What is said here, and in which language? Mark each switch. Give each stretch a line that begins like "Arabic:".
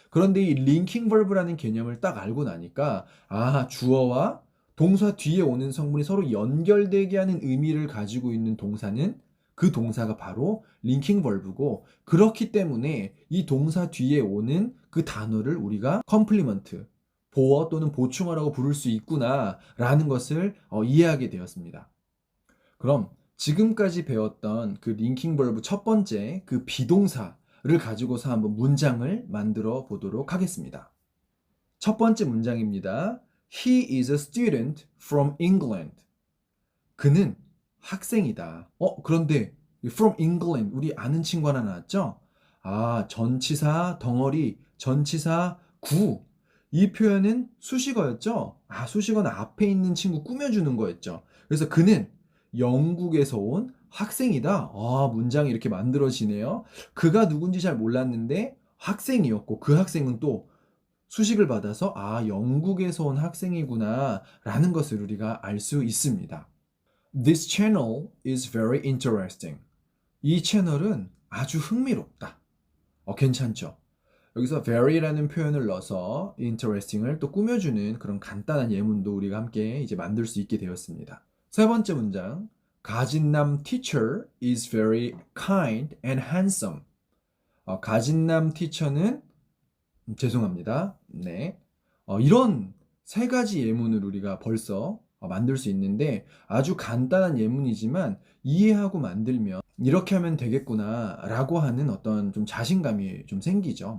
Korean: 그런데 이 linking verb라는 개념을 딱 알고 나니까 주어와 동사 뒤에 오는 성분이 서로 연결되게 하는 의미를 가지고 있는 동사는 그 동사가 바로 linking verb고 그렇기 때문에 이 동사 뒤에 오는 그 단어를 우리가 complement 보어 또는 보충어라고 부를 수 있구나라는 것을 이해하게 되었습니다. 그럼 지금까지 배웠던 그 링킹 벌브 첫 번째 그 비동사를 가지고서 한번 문장을 만들어 보도록 하겠습니다. 첫 번째 문장입니다.
English: He is a student from England.
Korean: 그는 학생이다. 그런데
English: from England
Korean: 우리 아는 친구 하나 나왔죠? 전치사 덩어리, 전치사 구. 이 표현은 수식어였죠? 수식어는 앞에 있는 친구 꾸며주는 거였죠. 그래서 그는 영국에서 온 학생이다. 문장이 이렇게 만들어지네요. 그가 누군지 잘 몰랐는데 학생이었고 그 학생은 또 수식을 받아서 영국에서 온 학생이구나 라는 것을 우리가 알 수 있습니다.
English: This channel is very interesting.
Korean: 이 채널은 아주 흥미롭다. 괜찮죠? 여기서 very라는 표현을 넣어서 interesting을 또 꾸며주는 그런 간단한 예문도 우리가 함께 이제 만들 수 있게 되었습니다. 세 번째 문장.
English: 가진남 teacher is very kind and handsome.
Korean: 가진남 티처는 죄송합니다. 네. 이런 세 가지 예문을 우리가 벌써 만들 수 있는데 아주 간단한 예문이지만 이해하고 만들면 이렇게 하면 되겠구나 라고 하는 어떤 좀 자신감이 좀 생기죠.